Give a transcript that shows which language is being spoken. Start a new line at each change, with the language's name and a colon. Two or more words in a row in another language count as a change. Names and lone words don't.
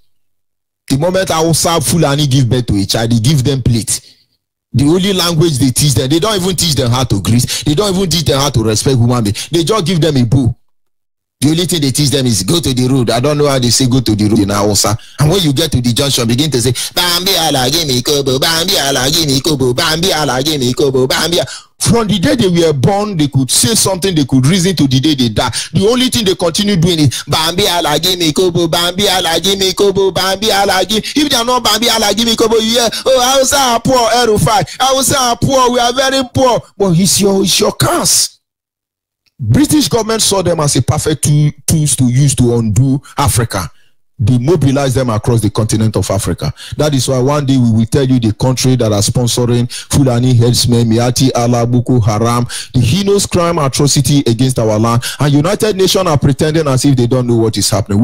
English: The moment Hausa Fulani give birth to a child, they give them plate. The only language they teach them, they don't even teach them how to greet. They don't even teach them how to respect human beings. They just give them a bow. The only thing they teach them is go to the road. I don't know how they say go to the road in Hausa. And when you get to the junction, begin to say, Bambi ala gimme kobo, Bambi ala gimme kobo, Bambi ala gimme kobo, Bambi. From the day they were born, they could say something, they could reason to the day they die. The only thing they continue doing is Bambi ala gimme kobo, Bambi ala gimme kobo, Bambi ala gimme. If they are not Bambi ala gimme kobo, you hear, oh, Hausa are poor, Erufai. Hausa are poor, we are very poor. But it's your curse. British government saw them as a perfect tools to use to undo Africa. They mobilized them across the continent of Africa. That is why one day we will tell you the country that are sponsoring Fulani headsmen, Miati Allah, Boko Haram, the heinous crime atrocity against our land, and United Nations are pretending as if they don't know what is happening.